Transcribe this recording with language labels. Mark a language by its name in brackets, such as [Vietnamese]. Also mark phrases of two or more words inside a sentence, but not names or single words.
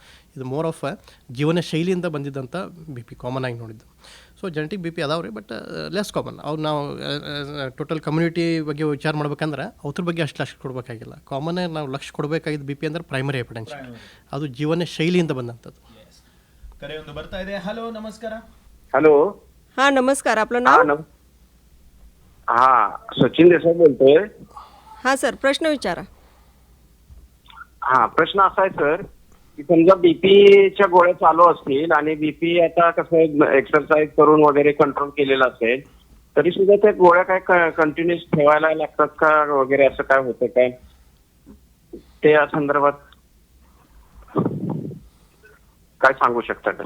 [Kannada] ಇದು [English] more of [Kannada] ಜೀವನ ಶೈಲಿಯಿಂದ ಬಂದಿದ್ದಂಥ ಬಿ ಪಿ ಕಾಮನ್ ಆಗಿ ನೋಡಿದ್ದು. ಸೊ [English] genetic BP [Kannada] ಅದಾವೆ ರೀ, [English] but less common. [Kannada] ಅವ್ರು ನಾವು [English] total community [Kannada] ಬಗ್ಗೆ ವಿಚಾರ ಮಾಡ್ಬೇಕಂದ್ರೆ ಅವ್ರ ಬಗ್ಗೆ ಅಷ್ಟು ಲಕ್ಷ ಕೊಡಬೇಕಾಗಿಲ್ಲ. ಕಾಮನ್ ಆಗಿ ನಾವು ಲಕ್ಷ ಕೊಡಬೇಕಾಗಿದ್ದು ಬಿ ಪಿ ಅಂದ್ರೆ [English] primary hypertension, [Kannada] ಅದು ಜೀವನ ಶೈಲಿಯಿಂದ ಬಂದಂಥದ್ದು. ಕರೆ ಒಂದು ಬರ್ತಾ ಇದೆ. ಹಲೋ, ನಮಸ್ಕಾರ. [Marathi] हॅलो. हा नमस्कार, आपलं नाव? हा, सचिन देसाई बोलतोय. हा सर, प्रश्न विचारा. हा, प्रश्न असा आहे सर, की समजा बीपीच्या गोळ्या चालू असतील आणि बीपी आता कसं एक्सरसाइज करून वगैरे कंट्रोल केलेला असेल तरी सुद्धा त्या गोळ्या काय कंटिन्यूस ठेवायला लागतात का वगैरे असं काय होतं काय, ते या संदर्भात काय सांगू शकता का?